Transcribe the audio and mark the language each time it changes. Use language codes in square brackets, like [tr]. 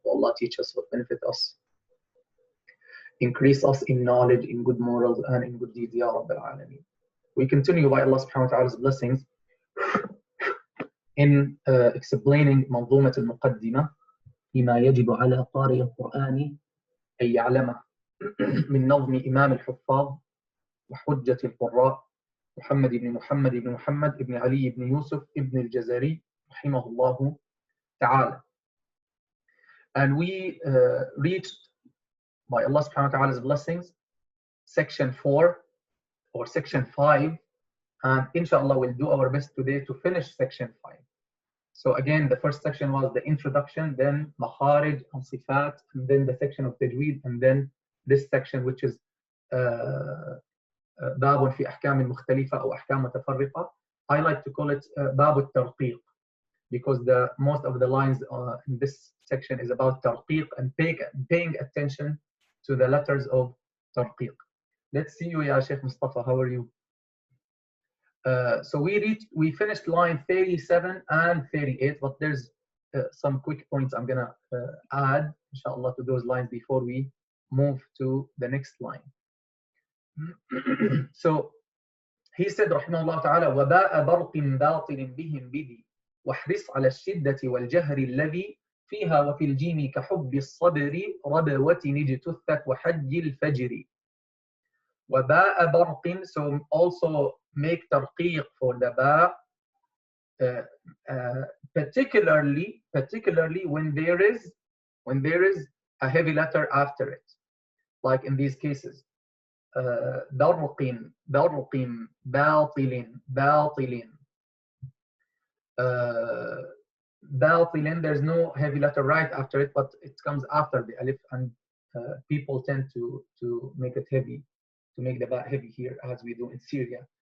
[en] Oh Allah, teach us what benefit us. Increase us in knowledge, in good morals, and in good deeds, Ya Rabbil Alameen. We continue by Allah subhanahu wa ta'ala's blessings in explaining [ar] منظومة المقدمة فيما يجب على قارئ القرآن أن يعلمه من نظم إمام الحفاظ وحجة القراء محمد بن علي بن يوسف بن الجزري رحمه الله تعالى. [en] And we reached, by Allah subhanahu wa ta'ala's blessings, section 4 or section 5, and inshallah we'll do our best today to finish section 5. So again, the first section was the introduction, then makharij and sifat, and then the section of tajweed, and then this section which is [ar] باب في أحكام مختلفة أو أحكام متفرقة. [en] I like to call it [ar] باب الترقيق [en] because most of the lines in this section is about tarqiq and paying attention to the letters of tarqiq. Let's see you, Ya Sheikh Mustafa. How are you? So we finished line 37 and 38, but there's some quick points I'm gonna add, inshallah, to those lines before we move to the next line. So he said, [ar] rahimahullah ta'ala, وَبَاءَ بَرْقٍ بَاطِلٍ بِهِمْ بِذِي وَحْرِصْ عَلَى الشِّدَّةِ وَالْجَهْرِ الَّذِي فِيهَا وَفِي الْجِيمِ كَحُبِّ الصَّبْرِ رَبَوَةٍ اجْتُثَّتْ وَحَجِّ الْفَجْرِ. وَبَاءَ بَرْقٍ, [en] so also make tarqiq for the ba, particularly when there is a heavy letter after it, like in these cases. [ar] برق باطل باطل, [en] there's no heavy letter right after it, but it comes after the alif, and people tend to make it heavy, to make the ba heavy here, as we do in Syria.